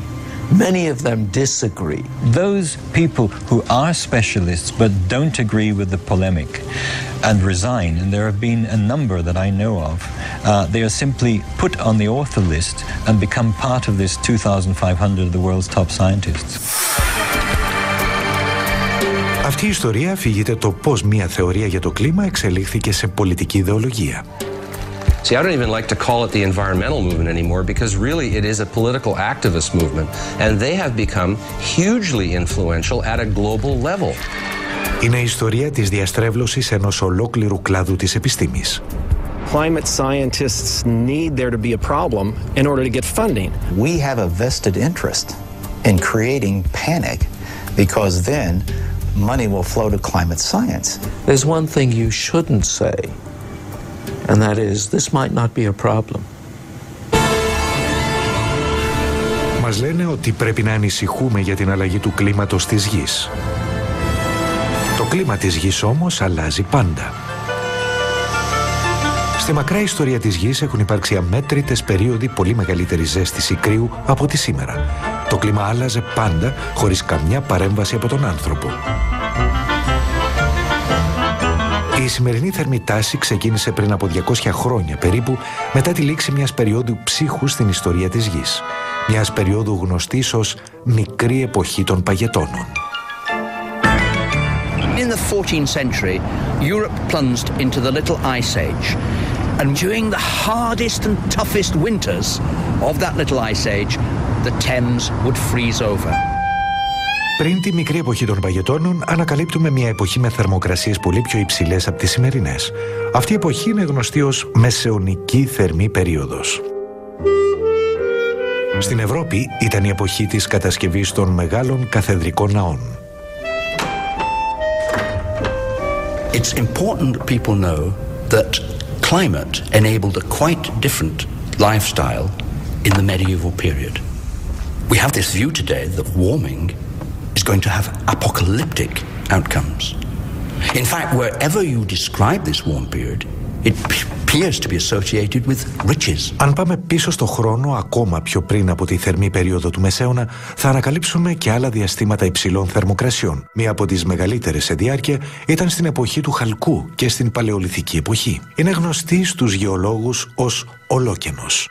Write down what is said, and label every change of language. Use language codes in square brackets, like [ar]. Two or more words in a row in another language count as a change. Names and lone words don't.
[en] Many of them disagree. Those people who are specialists but don't agree with the polemic and resign, and there have been a number that I know of, they are simply put on the author list and become part of this 2,500 of the world's top scientists. [el] Αυτή η ιστορία αφηγείται το πώς μια θεωρία για το κλίμα εξελίχθηκε σε πολιτική ιδεολογία. [en] See, I don't even like to call it the environmental movement anymore because really it is a political activist movement and they have become hugely influential at a global level. [el] Είναι η ιστορία της διαστρέβλωσης ενός ολόκληρου κλάδου της επιστήμης. [en] Climate scientists need there to be a problem in order to get funding. We have a vested interest in creating panic because then money will flow to climate science. There's one thing you shouldn't say, and that is, this might not be a problem. [el] Μας λένε ότι πρέπει να ανησυχούμε για την αλλαγή του κλίματος της γης. Το κλίμα της γης όμως αλλάζει πάντα. Στη μακρά ιστορία της γης έχουν υπάρξει αμέτρητες περίοδοι πολύ μεγαλύτερης ζέστης ή κρύου από τη σήμερα. Το κλίμα άλλαζε πάντα χωρίς καμιά παρέμβαση από τον άνθρωπο. Η σημερινή θερμή τάση ξεκίνησε πριν από 200 χρόνια περίπου μετά τη λήξη μιας περίοδου ψύχου στην ιστορία της γης. Μιας περίοδου γνωστής ως μικρή εποχή των παγετώνων. [en] In the 14th century, Europe plunged into the Little Ice Age. And during the hardest and toughest winters of that Little Ice Age, the Thames would freeze over. [el] Πριν τη μικρή εποχή των παγετώνων, ανακαλύπτουμε μια εποχή με θερμοκρασίες πολύ πιο υψηλές από τις σημερινές. Αυτή η εποχή είναι γνωστή ως μεσαιωνική θερμή περίοδος. Στην Ευρώπη ήταν η εποχή της κατασκευής των μεγάλων καθεδρικών ναών. [en] It's important that people know that climate enabled a quite different lifestyle in the medieval period. We have this view today that warming is going to have apocalyptic outcomes. In fact, wherever you describe this warm period, it appears to be associated with riches. [el] Αν πάμε πίσω στο χρόνο, ακόμα πιο πριν από τη θερμή περίοδο του Μεσαίωνα, θα ανακαλύψουμε και άλλα διαστήματα υψηλών θερμοκρασιών. Μία από τις μεγαλύτερες σε διάρκεια ήταν στην εποχή του Χαλκού και στην Παλαιολιθική εποχή. Είναι γνωστή στους γεωλόγους ως ολόκενος.